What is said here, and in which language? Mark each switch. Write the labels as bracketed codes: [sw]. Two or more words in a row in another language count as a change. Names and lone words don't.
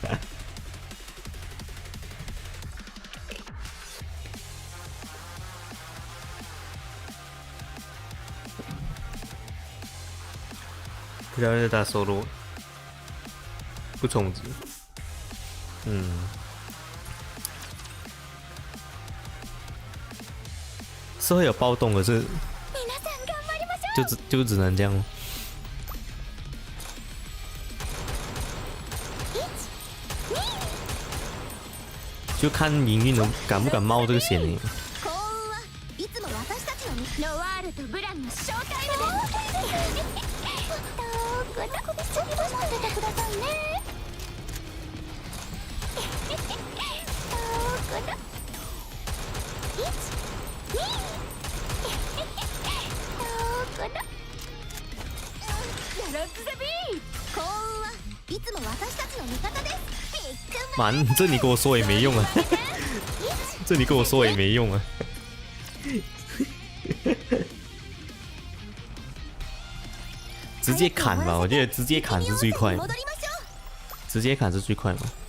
[zh] 不知道丽达收入不充值，是会有暴动，可是就只能这样咯。就看营运能敢不敢冒这个险呢？ [ja] 幸運はいつも私たちのノワールとブランのショータイムです。ちょっと待っててくださいね。いつも私たちの味方です。 [zh] 蛮，这你跟我说也没用啊，这你跟我说也没用啊。直接砍吧，我觉得直接砍是最快的，直接砍是最快嘛。